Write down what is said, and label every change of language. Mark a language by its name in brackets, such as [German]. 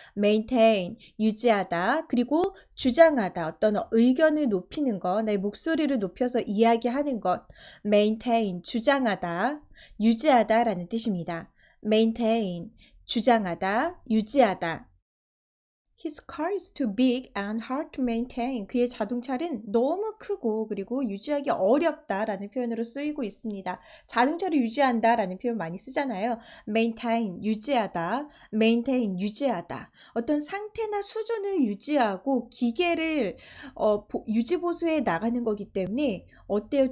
[Korean] maintain, 유지하다, 그리고 주장하다, 어떤 의견을 높이는 것, 내 목소리를 높여서 이야기하는 것, maintain, 주장하다, 유지하다라는 뜻입니다. maintain, 주장하다, 유지하다. [English] His car is too big and hard to maintain. [Korean] 그의 자동차는 너무 크고 그리고 유지하기 어렵다라는 표현으로 쓰이고 있습니다. 자동차를 유지한다라는 표현 많이 쓰잖아요. maintain, 유지하다. maintain, 유지하다. 어떤 상태나 수준을 유지하고 기계를 유지 보수해 나가는 거기 때문에 어때요?